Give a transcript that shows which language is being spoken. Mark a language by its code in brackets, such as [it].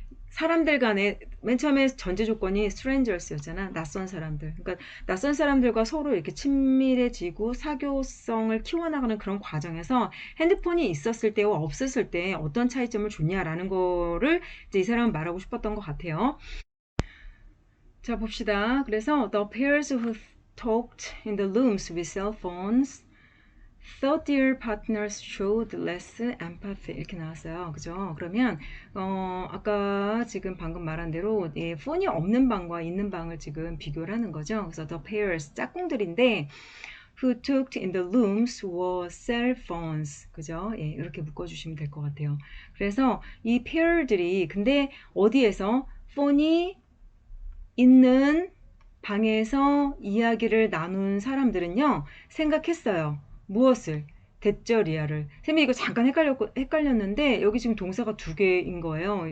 [ko] 사람들 간에 맨 처음에 전제 조건이 strangers였잖아. 낯선 사람들. 그러니까 낯선 사람들과 서로 이렇게 친밀해지고 사교성을 키워나가는 그런 과정에서 핸드폰이 있었을 때와 없었을 때 어떤 차이점을 줬냐라는 거를 이제 이 사람은 말하고 싶었던 것 같아요. 자, 봅시다. [en] 그래서 the pairs who talked in the rooms with cell phones thought their partners showed less empathy [ko] 이렇게 나왔어요. 그죠? 그러면 아까 지금 방금 말한 대로 예, 폰이 없는 방과 있는 방을 지금 비교를 하는 거죠. [en] 그래서 the pairs [ko] 짝꿍들인데 [en] who talked in the rooms were cell phones. [ko] 그죠? 예, 이렇게 묶어주시면 될 것 같아요. 그래서 이 pair들이 근데 어디에서 폰이 있는 방에서 이야기를 나눈 사람들은요, 생각했어요. 무엇을? 대절이야를. 쌤이 이거 잠깐 헷갈렸는데, 여기 지금 동사가 두 개인 거예요.